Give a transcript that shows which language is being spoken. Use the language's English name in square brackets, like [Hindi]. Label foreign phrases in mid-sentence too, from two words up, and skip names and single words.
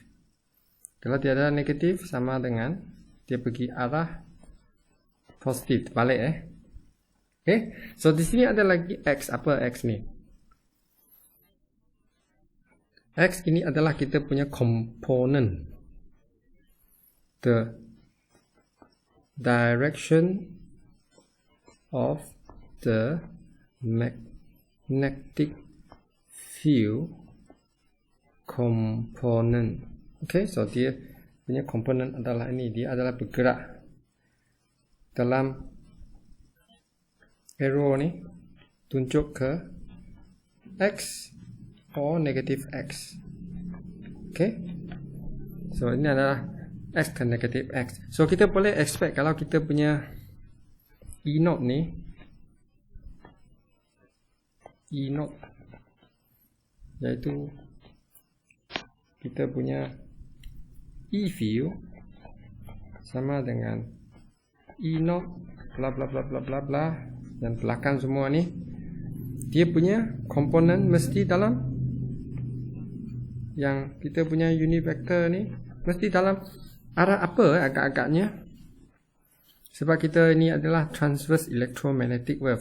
[Malay] Kalau tiada negatif, sama dengan dia pergi arah positif, balik [English] Okay, so [Malay] di sini ada lagi X. Apa X ni? X ini adalah kita punya komponen, [English] the direction of the magnetic field component. Okay, so [Malay] dia punya komponen adalah ini. Dia adalah bergerak dalam arrow ni, tunjuk ke X [English] or negative [Malay] X. [English] Okay, so [Malay] ini adalah X ke negative X. So kita boleh expect kalau kita punya E0 ni, E0 iaitu kita punya E field sama dengan E0 bla bla bla bla bla bla, dan belakang semua ni, dia punya komponen mesti dalam, yang kita punya [English] unit vector [Malay] ni mesti dalam arah apa agak-agaknya. Sebab kita ini adalah [English] transverse electromagnetic wave.